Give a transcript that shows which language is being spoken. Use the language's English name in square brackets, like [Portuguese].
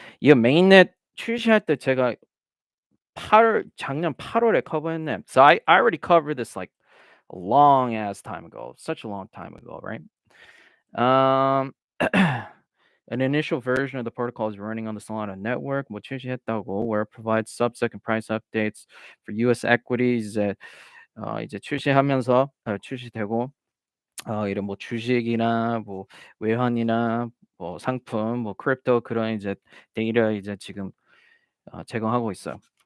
[Korean] 이거 메인넷 출시할 때 제가 작년 8월에 커버했네. [English] So I already covered this like a long ass time ago. Such a long time ago, right? Um an initial version of the protocol is running on the Solana network. [Korean] 뭐 출시했다고 [English] where it provides sub-second price updates for US equities [Korean] 이제 출시하면서 출시되고 이런 뭐 주식이나 뭐 외환이나 뭐 상품 뭐 크립토 그런 이제 데이터 이제 지금 제공하고 있어요.